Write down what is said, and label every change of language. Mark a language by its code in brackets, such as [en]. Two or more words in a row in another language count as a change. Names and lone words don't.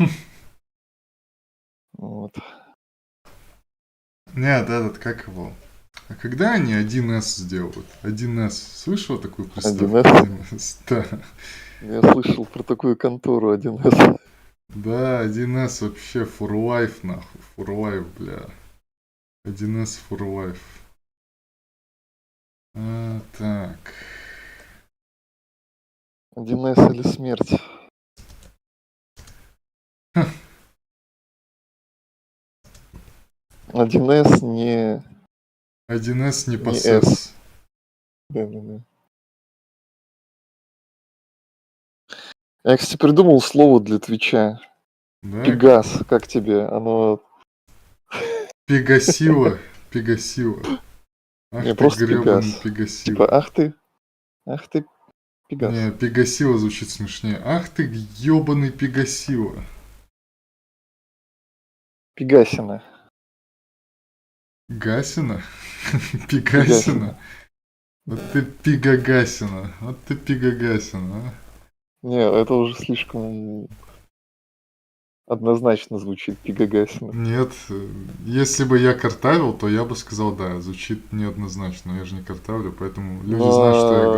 [ru] Вот. Нет, этот, как его? А когда они 1С сделают? 1С. Слышал такую приставку? 1С. 1С, да. Я слышал про такую контору 1С. Да, 1С вообще [en] for life, [ru] нахуй. [en] For life, [ru] бля. 1С [en] for life. [ru] Так. 1С или смерть. 1С не 1С не S. посес. Да. Я, кстати, придумал слово для Твича. Да, Пегас. Как тебе? Оно... Пегасила. Пегасила. Ах Не, ты просто гребаный Пегас. Типа, Пегасила. ах ты, Пегас. Не, Пегасила звучит смешнее. Ах ты ебаный Пегасила. Пегасина. Гасина? Пегасина. Пегасина? Вот ты Пигагасина. Вот ты Пигагасина, а? Не, это уже слишком однозначно звучит. Пегагасина. Нет, если бы я картавил, то я бы сказал, да, звучит неоднозначно, но я же не картавлю, поэтому люди знают, что я